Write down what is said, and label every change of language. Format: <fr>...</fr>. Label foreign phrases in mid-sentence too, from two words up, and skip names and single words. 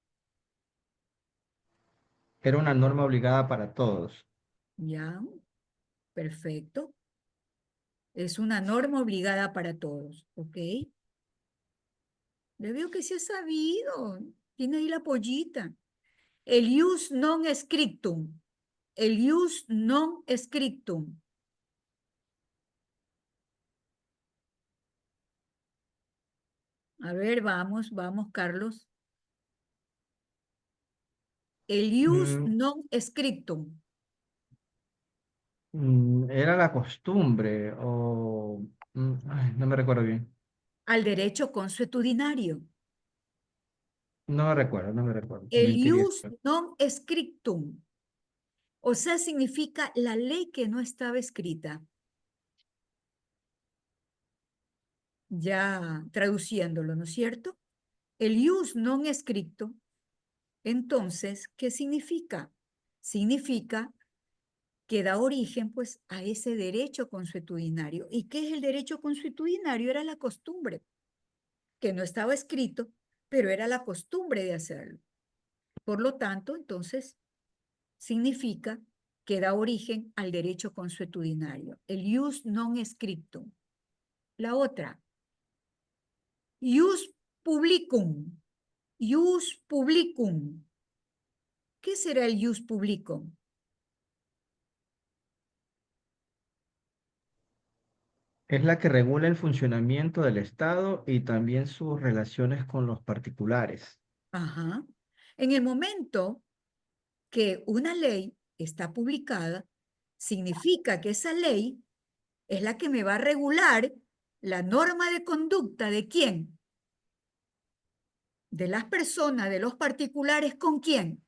<es>Era una norma obligada para todos. Ya, perfecto. Es una norma obligada para todos, ¿ok? Le veo que se ha sabido. Tiene ahí la pollita. El</es> <la>ius non scriptum. El ius non scriptum.</la> <es>A ver, vamos, Carlos.</es> <la>El ius Mm, non scriptum.</la> <es>Era la costumbre o... ay, no me recuerdo bien. Al derecho consuetudinario. No me recuerdo, no me recuerdo. El Mentiría.</es> <la>ius non scriptum.</la> <es>O sea, significa la ley que no estaba escrita. Ya traduciéndolo, ¿no es cierto?</es> <la>El ius non scriptum.</la> <es>Entonces, ¿qué significa? Significa que da origen pues a ese derecho consuetudinario. ¿Y qué es el derecho consuetudinario? Era la costumbre, que no estaba escrito, pero era la costumbre de hacerlo. Por lo tanto, entonces, significa que da origen al derecho consuetudinario, el</es> <la>ius non scriptum.</la> <es>La otra,</es> <la>ius publicum. Ius publicum.</la> <es>¿Qué será el</es> <la>ius publicum?</la> <es>Es la que regula el funcionamiento del Estado y también sus relaciones con los particulares. Ajá. En el momento que una ley está publicada, significa que esa ley es la que me va a regular la norma de conducta de quién, de las personas, de los particulares, ¿con quién?</es>